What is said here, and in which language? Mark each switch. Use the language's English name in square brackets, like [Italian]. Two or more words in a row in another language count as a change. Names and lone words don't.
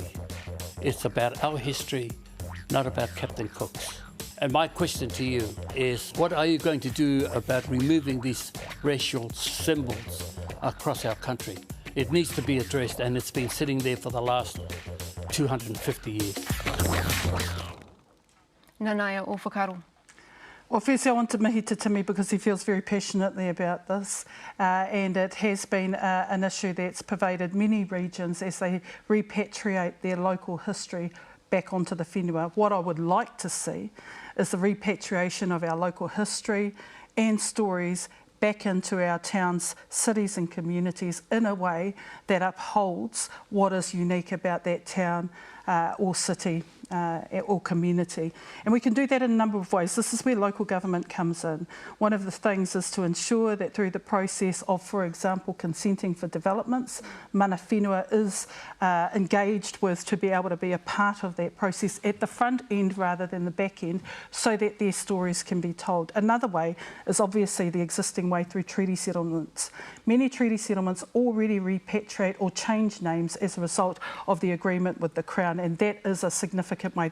[English] It's about our history, not about Captain Cook's. And my question to you is, what are you going to do about removing these racial symbols across our country? It needs to be addressed, and it's been sitting there for the last 250 years. [Māori] Nanaia o whakaro. [English] Well, firstly, I want to [Māori] mihi te [English] Timi because he feels very passionately about this, and it has been an issue that's pervaded many regions as they repatriate their local history back onto the whenua. What I would like to see is the repatriation of our local history and stories back into our towns, cities and communities in a way that upholds what is unique about that town or city or community. And we can do that in a number of ways. This is where local government comes in. One of the things is to ensure that through the process of, for example, consenting for developments, [Māori] mana whenua [English] is engaged with to be able to be a part of that process at the front end rather than the back end, so that their stories can be told. Another way is obviously the existing way through treaty settlements. Many treaty settlements already repatriate or change names as a result of the agreement with the Crown, and that is a significant way.